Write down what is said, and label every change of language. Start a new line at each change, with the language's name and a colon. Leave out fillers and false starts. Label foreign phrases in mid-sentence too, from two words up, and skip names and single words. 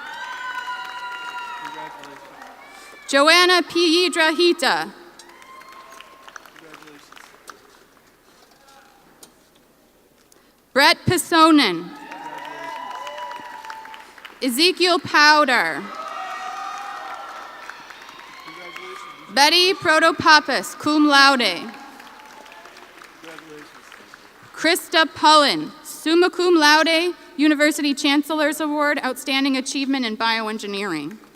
English: Joanna Piedrahita. Brett Pisonen. Ezekiel Powder. Betty Protopappas,
Latin: cum laude.
English: Krista Pullen,
Latin: summa cum laude,
English: University Chancellor's Award, Outstanding Achievement in Bioengineering.